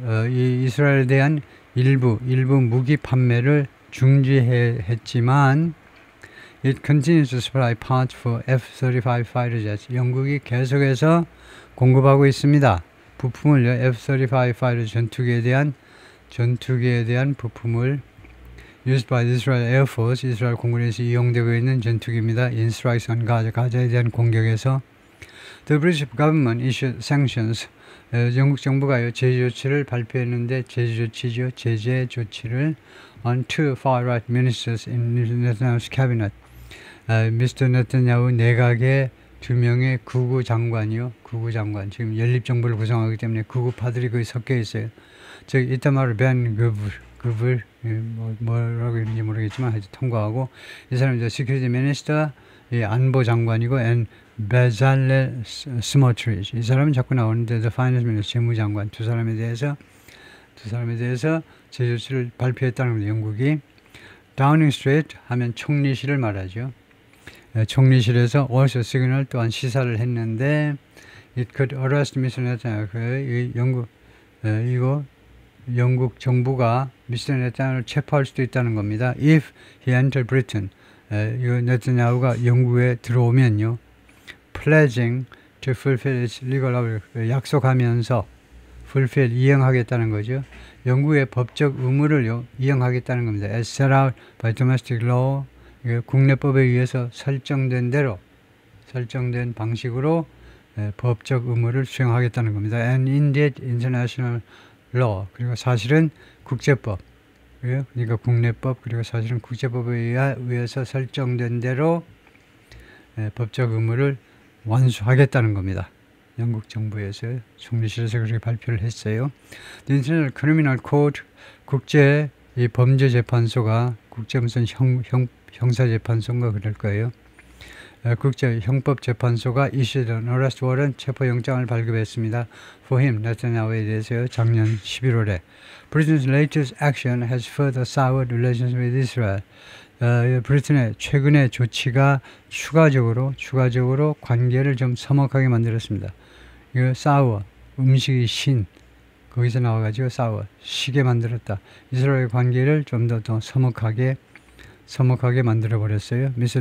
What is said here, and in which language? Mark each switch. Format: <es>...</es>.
<ko>이 이스라엘에 대한 일부 무기 판매를 중지했지만</ko> <en>it continues to supply parts for F-35 fighter jets.</en> <ko>영국이 계속해서 공급하고 있습니다. 부품을요 F-35 fighter 전투기에 대한 부품을</ko> <en>used by the Israel Air Force,</en> <ko>이스라엘 공군에서 이용되고 있는 전투기입니다.</ko> <en>in strikes on Gaza,</en> <ko>가자에 대한 공격에서</ko> <en>the British government issued sanctions.</en> <ko>영국 정부가요 제재 조치를 발표했는데 제재 조치를</ko> <en>on two far-right ministers in Netanyahu's cabinet.</en> <ko>미스터 네타냐후 내각의 2명의 구구 장관, 지금 연립정부를 구성하기 때문에 구구파들이 거기 섞여 있어요. 즉 이타마르 벤 그블 뭐라고 이런지 모르겠지만 하여튼 통과하고, 이 사람이 시큐리티 미니스터 안보 장관이고 and 베잘렐 스모트리치, 이 사람은 자꾸 나오는데</ko> <en>the finance minister</en> <ko>재무장관, 두 사람에 대해서 제재 조치를 발표했다는 겁니다. 영국이. 다우닝 스트리트 하면 총리실을 말하죠. 총리실에서</ko> <en>also signal</en> <ko>또한 시사를 했는데</ko> <en>it could arrest Mr.</en> <ko>Netanyahu, 영국 정부가 미스터 네타냐후를 체포할 수도 있다는 겁니다.</ko> <en>If he entered Britain,</en> <ko>네타냐후가 영국에 들어오면요,</ko> <en>pledging to fulfill its legal obligation,</en> <ko>약속하면서 fulfill, 이행하겠다는 거죠. 영국의 법적 의무를 이행하겠다는 겁니다.</ko> <en>As set out by domestic law,</en> <ko>국내법에 의해서 설정된 방식으로 법적 의무를 수행하겠다는 겁니다.</ko> <en>And indeed international law,</en> <ko>그리고 사실은 국제법, 그러니까 국내법, 그리고 사실은 국제법에 의해서 설정된 대로 법적 의무를 완수하겠다는 겁니다. 영국 정부에서 총리실에서 그렇게 발표를 했어요.</ko> <en>The International Criminal Court,</en> <ko>국제 범죄재판소가, 국제 무슨 형사재판소인가 그럴 거예요. 국제 형법재판소가</ko> <en>issued an arrest warrant,</en> <ko>체포영장을 발급했습니다.</ko> <en>For him,</en> <ko>네타냐후에 대해서요, 작년 11월에.</ko> <en>Britain's latest action has further soured relations with Israel.</en> <ko>브리튼의 최근의 조치가 추가적으로 관계를 좀 서먹하게 만들었습니다. 이거 sour, 음식이 신, 거기서 나와가지고 sour, 시게 만들었다. 이스라엘 관계를 좀 더 서먹하게 만들어버렸어요. Mr.</ko>